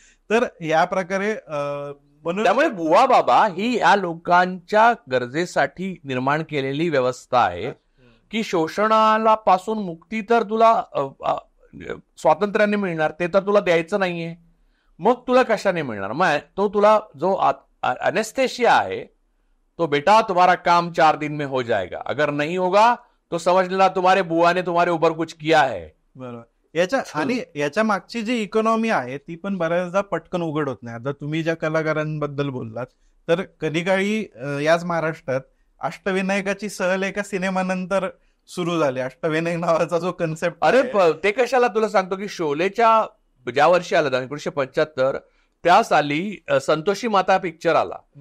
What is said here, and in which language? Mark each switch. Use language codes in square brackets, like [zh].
[mr] तर या प्रकारे त्यामुळे बुवा बाबा ही या लोकांच्या गरजेसाठी निर्माण केलेली व्यवस्था आहे की शोषणाला पासून मुक्ती तर तुला स्वातंत्र्याने मिळणार, ते तर तुला द्यायचं नाहीये, मग तुला कशाने मिळणार? मग तो तुला जो अनेस्थेशिया आहे तो, [hi] बेटा तुम्हारा काम 4 दिन में हो जाएगा, अगर नहीं होगा तो समझ लेना तुम्हारे बुआ ने तुम्हारे ऊपर कुछ किया है. [mr] बरोबर. आणि याच्या मागची जी इकॉनॉमी आहे ती पण बऱ्याचदा पटकन उघड होत नाही. आता तुम्ही ज्या कलाकारांबद्दल बोललात, तर कधी काळी याच महाराष्ट्रात अष्टविनायकाची सहल एका सिनेमानंतर सुरू झाली. अष्टविनायक नावाचा जो कन्सेप्ट, अरे ते कशाला तुला सांगतो की शोलेच्या ज्या वर्षी आला 1975 त्या साली संतोषी माता पिक्चर आला.